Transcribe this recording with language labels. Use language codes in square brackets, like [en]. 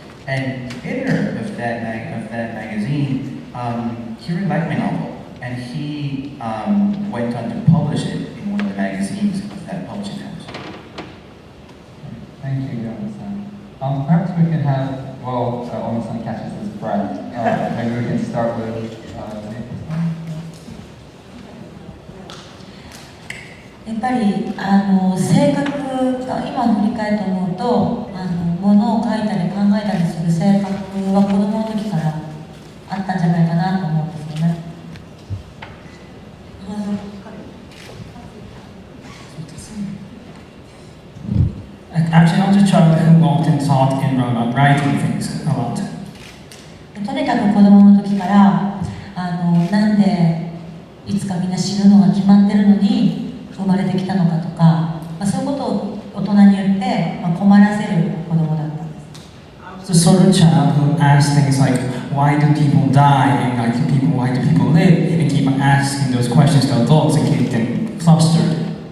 [en] And the editor of that magazine, he really liked my novel, and he went on to publish it in one of the magazines of that publishing house. Thank you, Yama-san. Perhaps we can have, Oma-san catches his breath. Maybe we can start with Nico-san. [ja] やっぱり性格が今振り返って思うとものを書いたり考えたりする性格は子供の時からあったんじゃないかなと思うんですよね。 [en] Actually, I was a child who often thought in writing things a lot. [ja] とにかく子供の時からなんでいつかみんな死ぬのが決まってるのに生まれてきたのかとか、そういうことを大人に言って、困らせる子供だったんです。 [en] I was the sort of child who asked things like, why do people die, and why do people live, and keep asking those questions to adults and keep them flustered.